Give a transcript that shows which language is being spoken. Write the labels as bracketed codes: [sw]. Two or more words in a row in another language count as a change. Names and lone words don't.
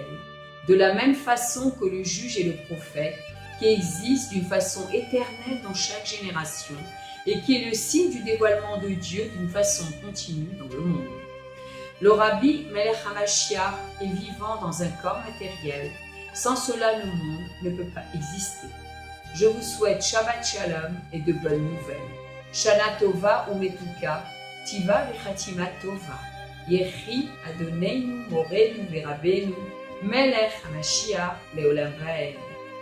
[fr] De la même façon que le juge et le prophète, qui existent d'une façon éternelle dans chaque génération et qui est le signe du dévoilement de Dieu d'une façon continue dans le monde. Le rabbi [he] מלך המשיח [fr] est vivant dans un corps matériel. Sans cela, le monde ne peut pas exister. Je vous souhaite [he] שבת שלום [fr] et de bonnes nouvelles. [he] שנה טובה ומתוקה, כתיבה וחתימה טובה. יחי אדוננו מורנו ורבנו, מלך המשיח לעולם ועד.